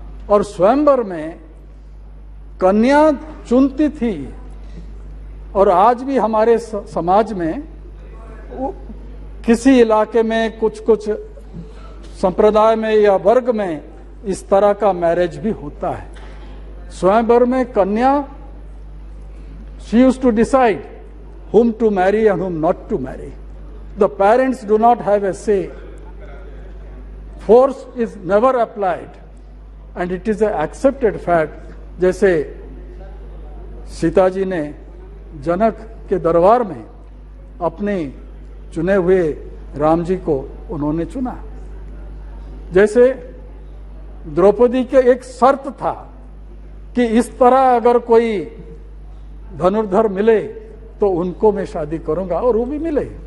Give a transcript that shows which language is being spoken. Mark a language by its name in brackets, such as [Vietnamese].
[Hindi] और स्वयंवर में कन्या चुनती थी, और आज भी हमारे समाज में किसी इलाके में कुछ संप्रदाय में या वर्ग में इस तरह का मैरिज भी होता है। स्वयंवर में कन्या, [English] she used to decide whom to marry and whom not to marry. The parents do not have a say. Force is never applied and it is an accepted fact. [Hindi] जैसे सीता जी ने जनक के दरबार में अपने चुने हुए राम जी को उन्होंने चुना। जैसे द्रौपदी के एक शर्त था कि इस तरह अगर कोई धनुर्धर मिले तो उनको मैं शादी करूंगा, और वो भी मिले।